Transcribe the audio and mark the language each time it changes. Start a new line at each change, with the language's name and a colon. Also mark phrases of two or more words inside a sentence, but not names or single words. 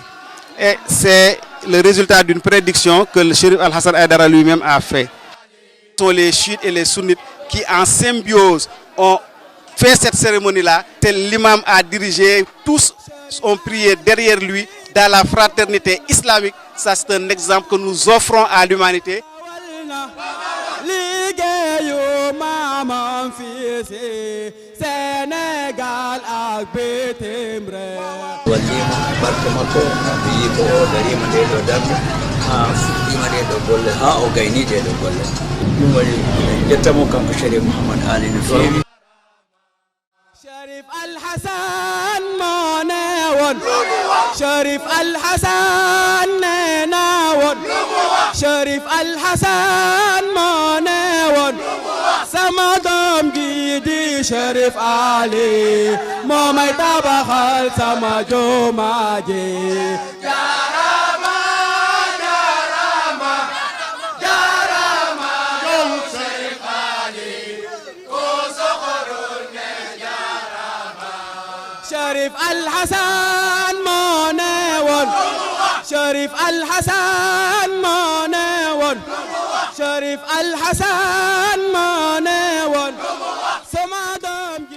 French: Et c'est le résultat d'une prédiction que le Chérif Al-Hassan Aïdara lui-même a fait. Ce sont les chiites et les sunnites qui, en symbiose, ont fait cette cérémonie-là. Tel l'imam a dirigé, tous ont prié derrière lui dans la fraternité islamique. Ça, c'est un exemple que nous offrons à l'humanité.
Wolof: Sénégal ak bitim réew
Fula: wallima barke makko wi ko o darima nde ɗo darde ha fuɗɗima nde ɗo golle ha o gayni nde ɗo golle ɗum waɗi en jettamo kanko Chérif Mouhammad Ali no feewi
Wolof: Chérif Al-Hassan mo newon Chérif Al-Hassan nenawon Chérif Al-Hassan mo newon sama doom ji di Chérif Ali moo may tabaxal sama jumaa ji jaarama jaarama jaarama yow Chérif Ali ko soxorul ne jaarama Chérif Al-Hassan moo newoon Chérif Al-Hassan moo newoon Chérif Al-Hassan moo newoon sama doom ji